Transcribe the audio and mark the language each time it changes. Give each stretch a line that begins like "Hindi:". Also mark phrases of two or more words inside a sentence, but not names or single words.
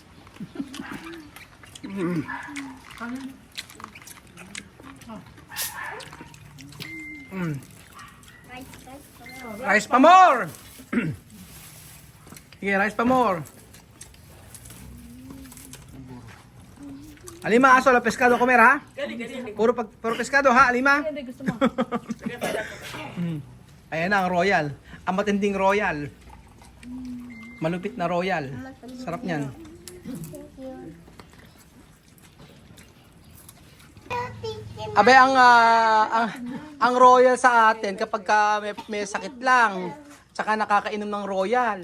Filipino: Rice pa more! Sige, rice pa more. Alima, aso,
Spanish: la pescado comer, ha? Puro pescado, ha, Alima?
Filipino: Hindi gusto mo. Ayan na, ang royal. Ang matinding royal. Malupit na royal. Sarap niyan. Abe, ang royal sa atin, kapag may sakit lang, tsaka nakakainom ng royal.